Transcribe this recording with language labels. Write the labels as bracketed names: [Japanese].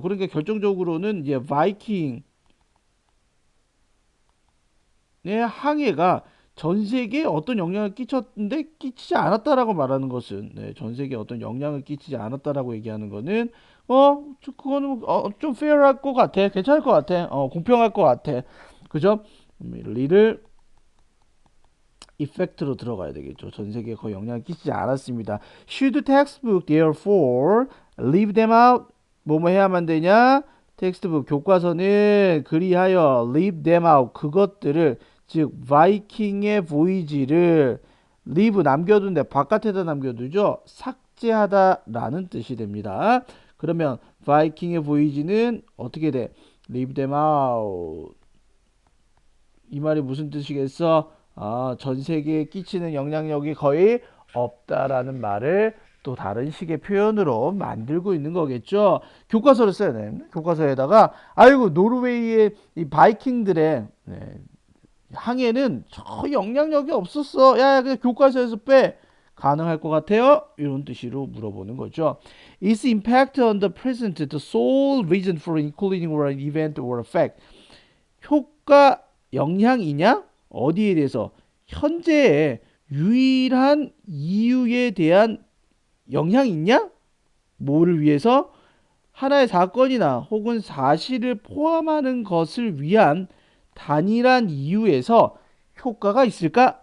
[Korean] 그러니까 결정적으로는 이제 바이킹의 항해가 전 세계에 어떤 영향을 끼쳤는데 끼치지 않았다라고 말하는 것은, 전 세계에 어떤 영향을 끼치지 않았다라고 얘기하는 거는 그거는 좀 페어할 것 같아, 괜찮을 것 같아, 공평할 것 같아, 그죠? 리를 이펙트로 들어가야 되겠죠. 전 세계에 거의 영향을 끼치지 않았습니다. [English] Should textbook therefore leave them out? [Korean] 뭐뭐 해야만 되냐? 텍스트북 교과서는 그리하여 [English] leave them out, [Korean] 그것들을, 즉 바이킹의 보이지를 leave 남겨둔데 바깥에다 남겨두죠. 삭제하다라는 뜻이 됩니다. 그러면 바이킹의 보이지는 어떻게 돼? [English] leave them out. [Korean] 이 말이 무슨 뜻이겠어? 전 세계에 끼치는 영향력이 거의 없다라는 말을 또 다른 식의 표현으로 만들고 있는 거겠죠. 교과서를 써야 돼. 교과서에다가 아이고 노르웨이의 이 바이킹들의 항해는 저 영향력이 없었어. 야, 그냥 교과서에서 빼. 가능할 것 같아요? 이런 뜻으로 물어보는 거죠. [English] Is impact on the present the sole reason for including or an event or a fact? [Korean] 효과 영향이냐? 어디에 대해서? 현재의 유일한 이유에 대한 영향이 있냐? 뭐를 위해서? 하나의 사건이나 혹은 사실을 포함하는 것을 위한 단일한 이유에서 효과가 있을까?